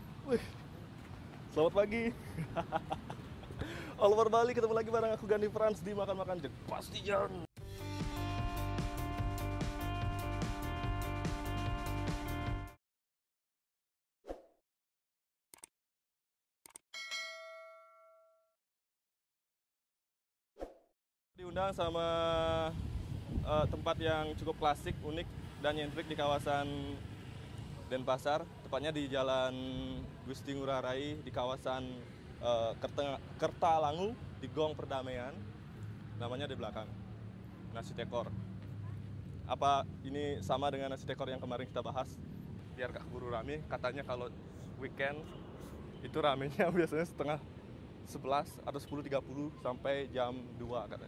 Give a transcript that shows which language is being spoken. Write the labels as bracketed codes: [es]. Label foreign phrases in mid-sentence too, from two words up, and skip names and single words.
[id] Wih, selamat pagi. [en] All over Bali, [id] ketemu lagi bareng aku Gandhi Frans di Makan-Makan Jek Pastian. Diundang sama tempat yang cukup klasik, unik, dan nyentrik di kawasan Denpasar, tepatnya di Jalan Gusti Ngurah Rai di kawasan Kertalangu di Gong Perdamaian. Namanya di belakang, nasi tekor. Apa ini sama dengan nasi tekor yang kemarin kita bahas? Biar gak keburu rame, katanya kalau weekend itu ramenya biasanya setengah 11 atau 10.30 sampai jam 2 katanya.